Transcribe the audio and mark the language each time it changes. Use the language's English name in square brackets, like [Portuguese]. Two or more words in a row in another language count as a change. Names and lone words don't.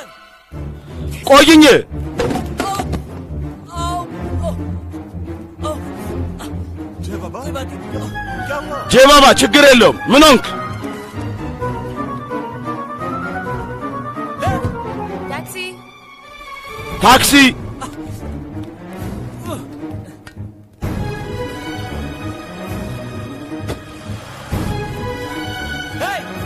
[Amharic] ቆይኝ [Hindi] कोई बात नहीं [Amharic] ጄ ባባ ችግር የለውም ምን ሆንክ [English] Taxi. [Amharic] ታክሲ [English] Hey!